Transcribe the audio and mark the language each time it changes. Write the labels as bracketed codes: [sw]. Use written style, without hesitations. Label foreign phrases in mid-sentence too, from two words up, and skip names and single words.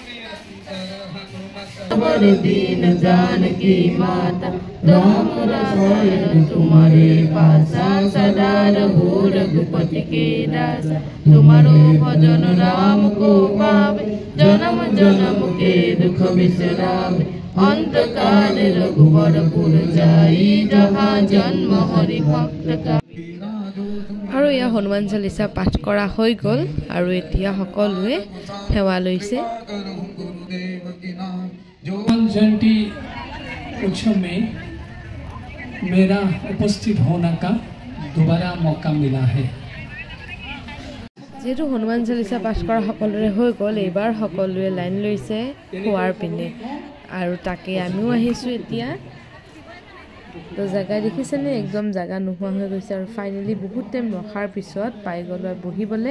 [hi] दीन जानकी माता राम रसायन तुम्हारे पासा सदा रहो रघुपति के दासा तुम्हारो भजन राम को पावे जन्म जन्म के दुख बिसरावे अंत काल रघुवरपुर जाई जहाँ जन्म हरि भक्त का [as] আৰু ইয়া হনুমান চালিসা পাঠ কৰা হৈ গ'ল আৰু এতিয়া সকলোৱে সেৱা লৈছে [hi] हनुमान जयंती उत्सव में मेरा उपस्थित होने का दोबारा मौका मिला है। [as] যেহেতু হনুমান চালিচা পাঠ কৰা সকলোৰে হৈ গ'ল, এইবাৰ সকলোৱে লাইন লৈছে খোৱাৰ পিনে আৰু তাকে আমিও আহিছোঁ এতিয়া। তো জেগা দেখিছেনে, একদম জেগা নোহোৱা হৈ গৈছে আৰু ফাইনেলি বহুত টাইম ৰখাৰ পিছত পাই গ'লো বহিবলৈ।